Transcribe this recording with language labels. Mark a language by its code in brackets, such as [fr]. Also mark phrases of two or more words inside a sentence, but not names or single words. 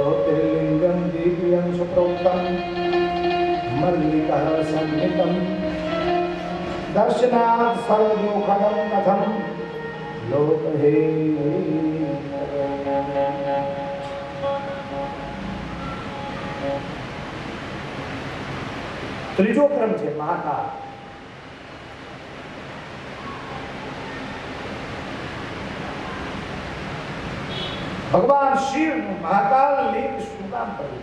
[sa] ज्योतिर्लिंगम दिव्यं सुप्रोक्तम मल्लिकः सन्निधं दर्शनात् सर्वदुःखदं कथं लोकहे। [gu] ત્રીજો ક્રમ છે મહાકાળ. ભગવાન શિવ મહાકાલ લિંગ શું કામ કર્યું?